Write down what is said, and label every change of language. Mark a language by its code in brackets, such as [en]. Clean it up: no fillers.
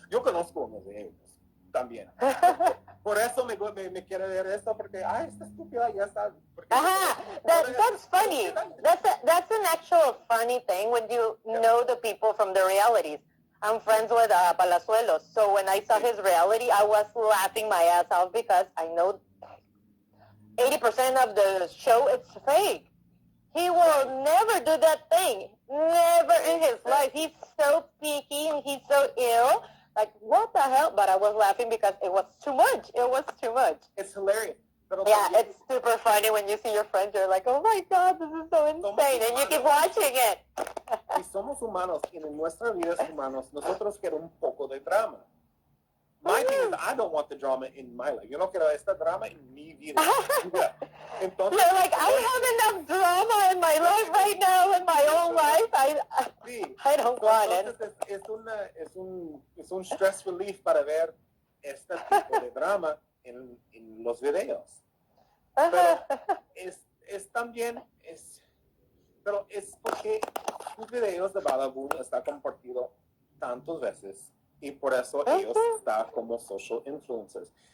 [es] Yo conozco uno de ellos también. Por eso me quiere ver esto, porque, esta estúpida ya está. [en] That's funny. That's an actual funny thing when you know the people from the realities. I'm friends with Palazuelos, so when I saw his reality, I was laughing my ass off because I know 80% of the show it's fake. He will never do that thing. Never in his life. He's so picky and he's so ill. Like, what the hell? But I was laughing because it was too much. It was too much. It's hilarious. Yeah, it's super funny when you see your friends. You're like, oh my God, this is so insane. And you keep watching it. [es] Y somos humanos, y en nuestra vida humanos, nosotros queremos un poco de drama. [en] My thing is, I don't want the drama in my life. [es] Yo no quiero esta drama en mi vida. Entonces, [en] you're like, I have enough drama in my life right now, in my own life. I don't want it. [es] Es un stress relief para ver este tipo de drama en los videos. Pero es también, pero es porque los videos de Badaboom están compartidos tantas veces y por eso ellos están como social influencers.